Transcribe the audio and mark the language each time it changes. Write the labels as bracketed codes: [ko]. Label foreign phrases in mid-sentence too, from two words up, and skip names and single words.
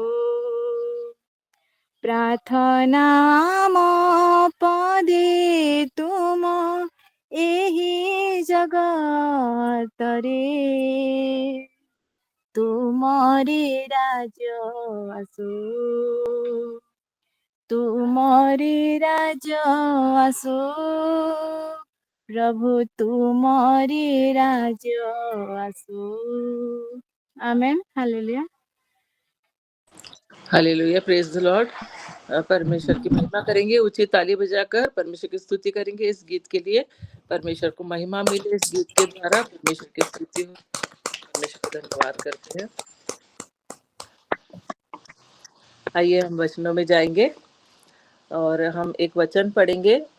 [or] ପ୍ରାର୍ଥନା ମୋ ପଦି ତୁମ ଏହି ଜଗତରେ, ତୁମରି ରାଜ୍ୟ ଆସୁ, ତୁମରି ରାଜ୍ୟ ଆସୁ, ପ୍ରଭୁ ତୁମରି ରାଜ୍ୟ ଆସୁ। [hi] आमेन। हालेलुया। हालेलुया, [en] praise the Lord. [hi] परमेश्वर की महिमा करेंगे, ऊंची ताली बजाकर परमेश्वर की स्तुति करेंगे इस गीत के लिए। परमेश्वर को महिमा मिले इस गीत के द्वारा, परमेश्वर की स्तुति हो। परमेश्वर को धन्यवाद करते हैं। आइए हम वचनों में जाएंगे और हम एक वचन पढ़ेंगे।